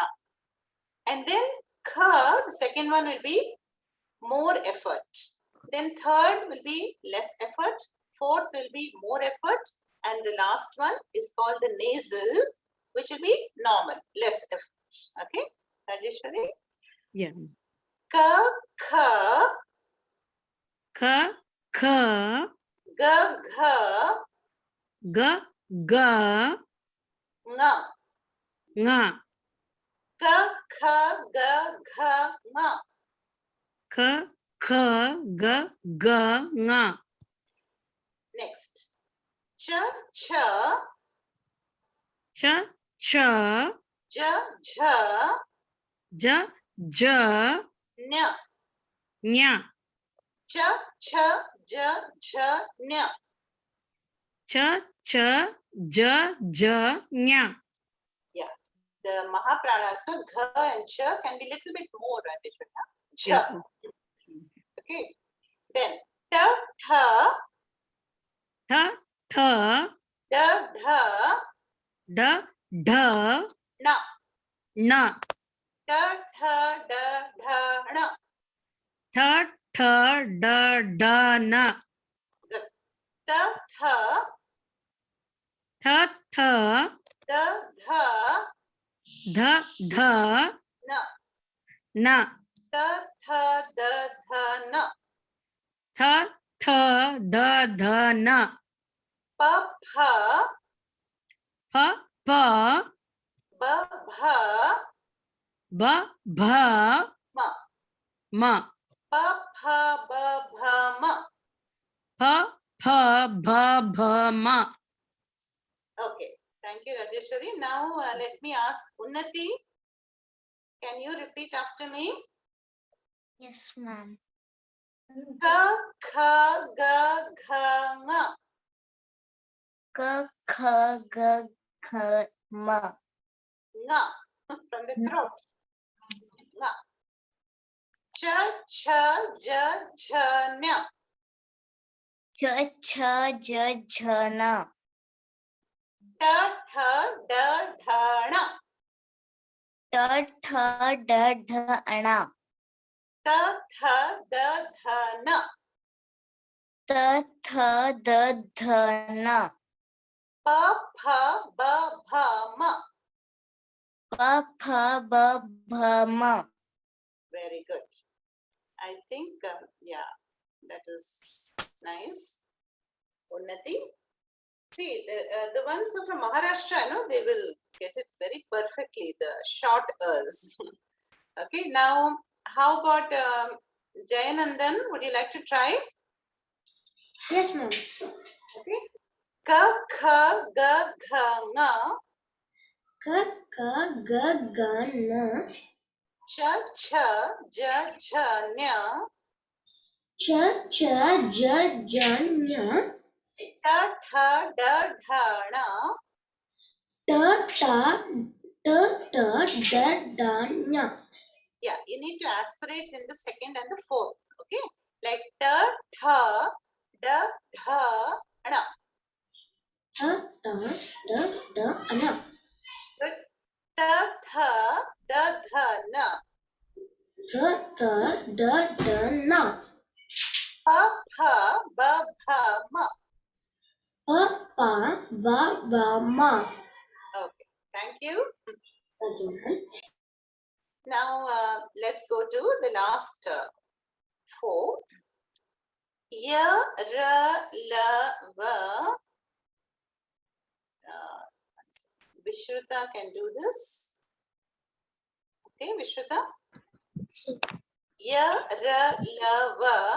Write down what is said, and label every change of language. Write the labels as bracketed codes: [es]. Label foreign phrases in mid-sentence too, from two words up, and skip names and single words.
[en] And then ka, the second one will be more effort. Then third will be less effort. Fourth will be more effort. And the last one is called the nasal, which will be normal, less effort. Okay, Rajeshwari? Yeah. Ka, kha, Ka, ka, ga, gha, ga, ga, nga. nga. Ka, kha, ga, gha, nga. Ka, ka, ga, ga, nga. Next. Cha, cha, Cha, cha, ja, ja, ja, ja, nya. nya. Cha, cha, ja, ja, nya. Cha, cha, ja, ja, nya. Yeah. The Mahapranas, no, gha and cha can be a little bit more, Radheshwara. Cha. Yeah. Okay. Then ta, tha, Tha, tha, da, dha, da, dha, na. na. Ta, tha, da, dha, na. Tha, tha, da, da, na. Ta, tha, Tha, tha, da, dha, dha, dha, na. na. Ta, tha, da, dha, na. Tha, tha, da, dha, na. Pa, pha, Pa, pa, ba, bha, ba, bha, ma. ma. Pa, pha, ba, bha, ma. Pa, pa, ba, bha, ma. Okay. Thank you, Rajeshwari. Now let me ask Unnati. Can you repeat after me? Yes, ma'am. Ka, kha, ga, gha, nga. K, K, G, K, M. Nga. From the throat. Nga. Cha, cha, ja, jha, nya. Ch, Ch, J, J, N. Ta, tha, da, dha, na. T, Th, D, D, N. Ta, tha, da, dha, na. T, Th, D, D, N. Pa, pha, ba, bha, ma. P, P, B, B, M. Very good. I think, yeah, that was nice. Unnati. See, the ones who are from Maharashtra, no, they will get it very perfectly, the short ers. Okay, now, how about Jayanandan? Would you like to try? Yes, ma'am. Okay. Ka, kha, ga, gha, nga. K, K, G, G, N. Cha, cha, ja, jha, nya. Ch, Ch, J, J, N. Ta, tha, da, dha, na. T, T, D, D, N. Yeah, you need to aspirate in the second and the fourth. Okay, like ta, tha, da, dha, na. T, T, D, D, N. Good. Ta, tha, da, dha, na. T, T, D, D, N. Pa, pha, ba, bha, ma. P, P, B, B, M. Okay, thank you. Now let's go to the last four. Ya, ra, la, va. Vishruta can do this. Okay, Vishruta. Ya, ra, la, va.